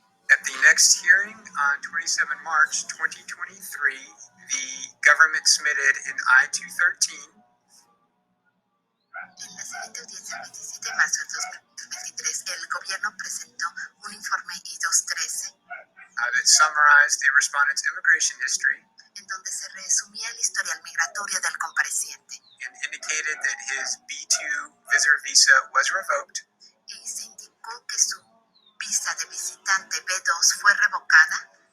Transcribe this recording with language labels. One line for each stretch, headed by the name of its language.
English: At the next hearing on 27 March 2023, the government submitted an I-213.
Spanish: En la siguiente audiencia, el 27 de marzo del 2023, el gobierno presentó un informe I-213
English: That summarized the respondent's immigration history
Spanish: en donde se resumía el historial migratorio del compareciente
English: and indicated that his B2 visitor visa was revoked.
Spanish: y se indicó que su visa de visitante B2 fue revocada.